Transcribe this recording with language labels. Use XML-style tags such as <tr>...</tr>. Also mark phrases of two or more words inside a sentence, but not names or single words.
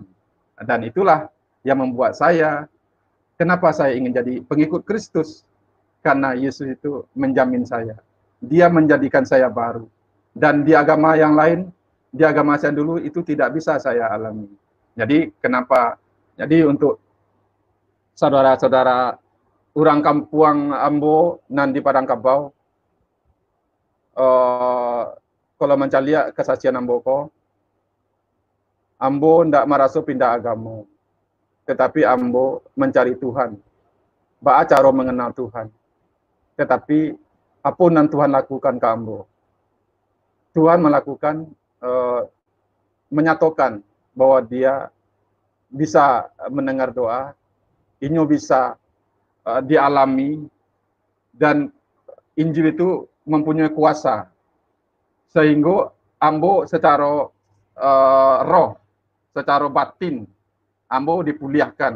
<id>Dan itulah yang membuat saya, kenapa saya ingin jadi pengikut Kristus, karena Yesus itu menjamin saya. Dia menjadikan saya baru. Dan di agama yang lain, di agama saya dulu itu tidak bisa saya alami. Jadi kenapa? Jadi untuk saudara-saudara</id> <min>orang Kampuang Ambo nan di Padang Kabau,</min> <id>kalau</id> <min>mencalia kesaksian Ambo ndak</min> <id>merasa pindah agama, tetapi Ambo mencari Tuhan, cara mengenal Tuhan. Tetapi apa yang Tuhan lakukan ke Ambo? Tuhan melakukan, menyatakan bahwa dia bisa mendengar doa, ini bisa dialami, dan Injil itu mempunyai kuasa, sehingga ambo secara roh, secara batin, ambo dipulihkan.</id>